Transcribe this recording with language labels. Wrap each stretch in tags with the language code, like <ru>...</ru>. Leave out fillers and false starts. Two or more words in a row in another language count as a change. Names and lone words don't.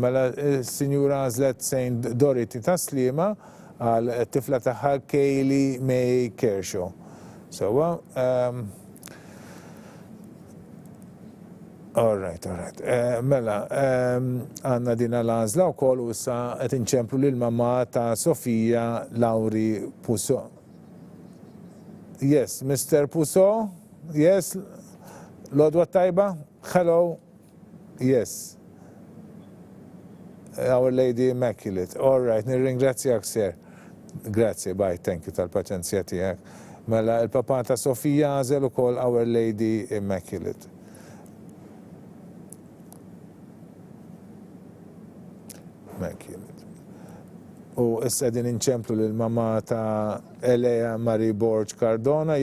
<mt>Mela, Sinjura għażlet St. Dorothy ta' Sliema għal tifla tagħha Kaylee May Kershaw.</mt> <en>Sewwa, all right.</en> <mt>Mela, għandna dina l-għażla wkoll u issa qed inċemplu lill-mamma ta' Sofija Lauri Puso.</mt> <en>Yes, Mr. Puso? Yes,</en> <mt>Lodwa tajba?</mt> <en>Hello? Yes. Our Lady Immaculate. All right, nirringrazzjak, sir.</en> <mt>Grazie, bye,</mt> <en>thank you</en> <mt>tal-paċenzja tiegħek. Mela, il-papa ta' Sofija għażel ukoll Our Lady Immaculate. U issa din inċemplu lill-mamma ta' Elea Marie Borg Cardona.</mt>